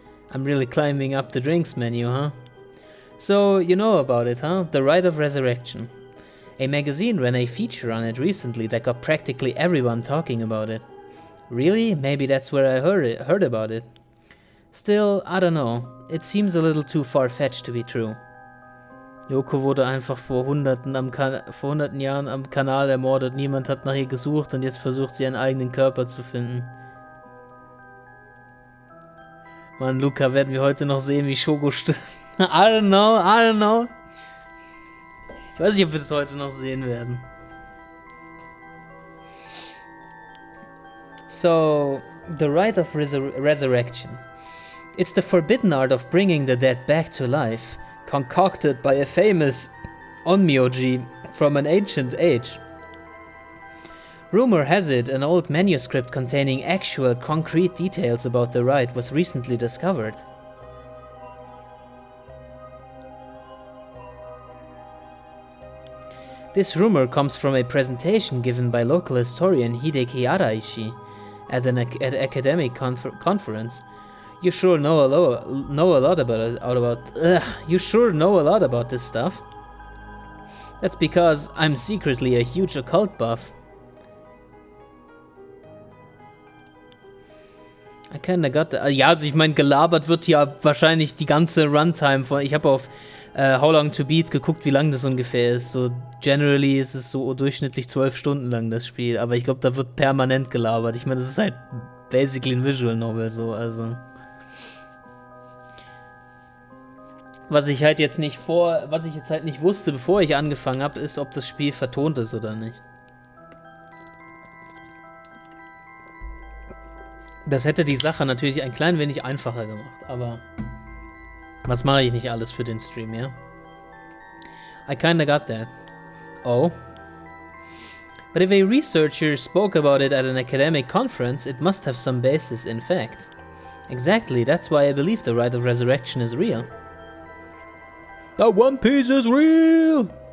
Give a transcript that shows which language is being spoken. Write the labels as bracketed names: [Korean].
[English] I'm really climbing up the drinks menu, huh? So, you know about it, huh? The rite of resurrection. A magazine ran a feature on it recently that got practically everyone talking about it. Really? Maybe that's where I heard about it. Still, I don't know. It seems a little too far-fetched to be true. [German] Yoko wurde einfach vor hunderten Jahren am Kanal ermordet. Niemand hat nach ihr gesucht und jetzt versucht sie ihren eigenen Körper zu finden. Mann, Luca, werden wir heute noch sehen, wie Shogo stirbt? [English] I don't know. [German] Ich weiß nicht, ob wir das heute noch sehen werden. [English] So, the rite of resurrection. It's the forbidden art of bringing the dead back to life, concocted by a famous onmyoji from an ancient age. Rumor has it an old manuscript containing actual concrete details about the rite was recently discovered. This rumor comes from a presentation given by local historian Hideki Araishi at an academic conference. You sure know a lot you sure know a lot about this stuff. That's because I'm secretly a huge occult buff. I kinda got the, [German] ja, also ich meine, gelabert wird ja wahrscheinlich die ganze Runtime von. Ich habe auf How Long to Beat geguckt, wie lang das ungefähr ist. So generally ist es so durchschnittlich 12 Stunden lang, das Spiel. Aber ich glaube, da wird permanent gelabert. Ich meine, das ist halt basically ein Visual Novel so, also. Was ich jetzt halt nicht wusste, bevor ich angefangen habe, ist, ob das Spiel vertont ist oder nicht. Das hätte die Sache natürlich ein klein wenig einfacher gemacht, aber was mache ich nicht alles für den Stream, ja? [English] I kinda got that. Oh. But if a researcher spoke about it at an academic conference, it must have some basis in fact. Exactly, that's why I believe the rite of resurrection is real. The One Piece is real!